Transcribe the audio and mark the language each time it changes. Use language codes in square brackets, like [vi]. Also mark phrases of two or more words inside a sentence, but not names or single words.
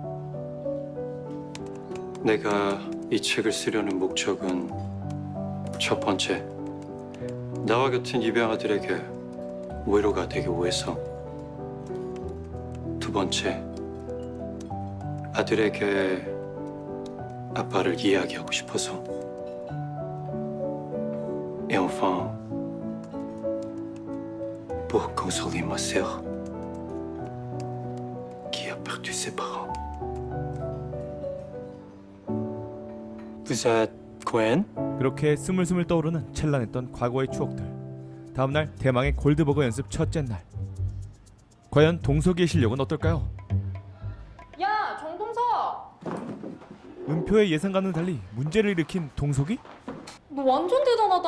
[ko] 내가 이 책을 쓰려는 목적은 첫 번째, 나와 같은 입양아들에게 위로가 되기 위해서. 두 번째, 아들에게 아빠를 이야기하고 싶어서. [fr] Et enfin, pour consoler ma sœur qui a perdu ses parents. Vous êtes Gwen? [ko] 그렇게 스물스물 떠오르는 찬란했던 과거의 추억들. 다음날 대망의 골드버거 연습 첫째 날. 과연 동석이의 실력은 어떨까요? 야, 정동석! 은표의 예상과는 달리 문제를 일으킨 동석이? 너 완전 대단하다.